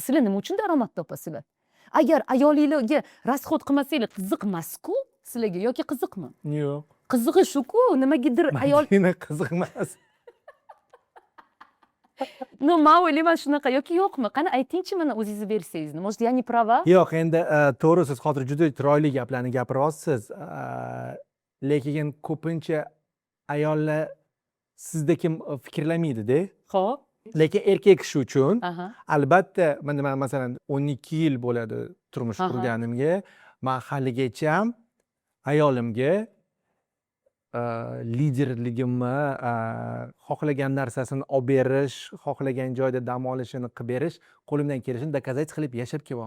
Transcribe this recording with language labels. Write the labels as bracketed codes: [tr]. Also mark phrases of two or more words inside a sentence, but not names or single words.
[uz] Sizlar nima uchun daromad topasizlar? Agar ayolingizga rasxod qilmasanglar qiziqmas-ku sizlarga yoki qiziqmi? Yo'q. Qizig'i shuku, nimagidir ayol qiziq emas. men o'ylayman shunaqa yoki yo'qmi? Qani aytingchi, mana o'zingizni versiyangizni. [ru] Может, я не права? [uz] Yo'q, endi to'g'ri, siz hozir juda chiroyli gaplarni gapiryapsiz. Lekin ko'pincha ayollar sizdek fikrlamaydi-da. Xo'p. Lekin erkak kishi uchun albatta, men masalan 12 yil bo'ladi turmush qurganimga, men haligacha ayolimga liderligimni, xohlagan narsasini olib berish, xohlagan joyda dam olishini qilib berish, qo'limdan kelishini dokazать qilib yashab kelyapman.